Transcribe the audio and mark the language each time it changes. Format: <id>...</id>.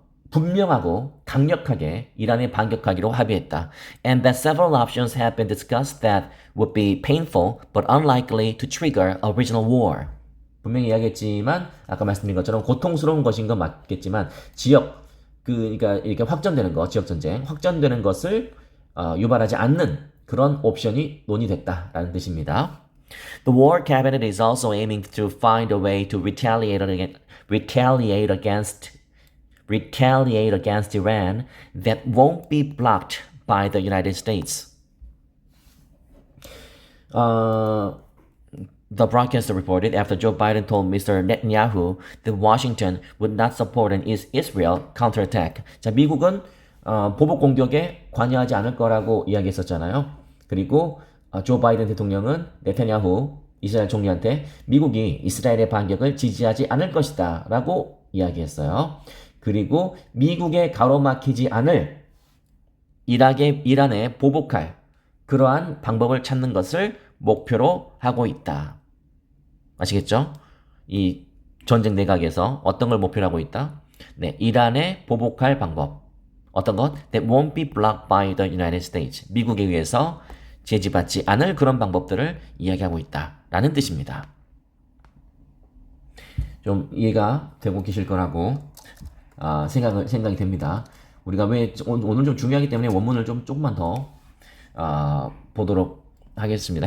<ko>분명하고 강력하게 이란에 반격하기로 합의했다.</ko> <en>And that several options have been discussed that would be painful but unlikely to trigger a regional war.</en> <ko>분명히 이야기했지만 아까 말씀드린 것처럼 고통스러운 것인 건 맞겠지만 그러니까 이렇게 지역 전쟁 확전되는 것을 유발하지 않는 그런 옵션이 논의됐다라는 뜻입니다.</ko> <en>The war cabinet is also aiming to find a way to retaliate against Iran that won't be blocked by the United States. Uh, the broadcaster reported after Joe Biden told Mr. Netanyahu that Washington would not support an Israel counterattack.</en> <ko>자, 미국은 보복 공격에 관여하지 않을 거라고 이야기했었잖아요. 그리고 조 바이든 대통령은 네타냐후 이스라엘 총리한테 미국이 이스라엘의 반격을 지지하지 않을 것이다 라고 이야기했어요. 그리고 미국에 가로막히지 않을 이란에 보복할 그러한 방법을 찾는 것을 목표로 하고 있다. 아시겠죠? 이 전쟁 내각에서 어떤 걸 목표로 하고 있다? 네, 이란에 보복할 방법. 어떤 것?</ko> <en>That won't be blocked by the United States.</en> <ko>미국에 의해서 제지받지 않을 그런 방법들을 이야기하고 있다라는 뜻입니다. 좀 이해가 되고 계실 거라고 생각이 됩니다. 우리가 왜 오늘 좀 중요하기 때문에 원문을 좀 조금만 더 보도록 하겠습니다.</ko>